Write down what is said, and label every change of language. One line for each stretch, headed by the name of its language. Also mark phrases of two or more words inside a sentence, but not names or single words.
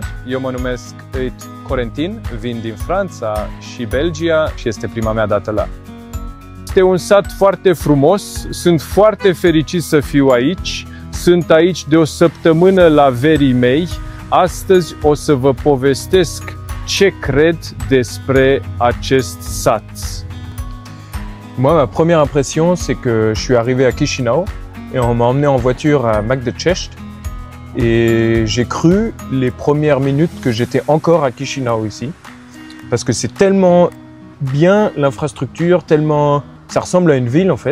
Romanian: Eu mă numesc Corentin, vin din Franța și Belgia și este prima mea dată la. Este un sat foarte frumos, sunt foarte fericit să fiu aici. Sunt aici de o săptămână la verii mei. Astăzi o să vă povestesc ce cred despre acest sat.
French: Moi, ma première impression, c'est que je suis arrivé à Chișinău et on m'a emmené en voiture à Magdecești. Et j'ai cru les premières minutes que j'étais encore à Chișinău ici, parce que c'est tellement bien l'infrastructure, tellement ça ressemble à une ville en fait.